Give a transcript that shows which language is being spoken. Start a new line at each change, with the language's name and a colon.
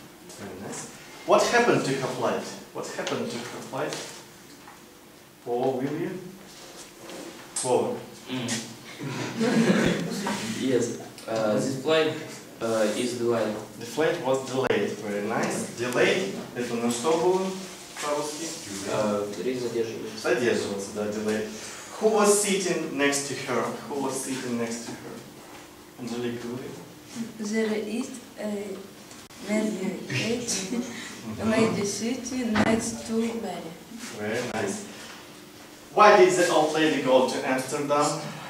English: Very nice. What happened to her flight? What happened to her flight? Paul, will you? Paul. Yes, this flight is delayed. The flight was delayed. Very nice. Delayed.
Russian: Это на что было по-русски? Рейс задерживается. Задерживался, да, delayed.
English: Who was sitting next to her? Who was sitting next to her? Angelica, will you? There is a lady sitting next to Mary. Very nice. Why did the old lady go to Amsterdam?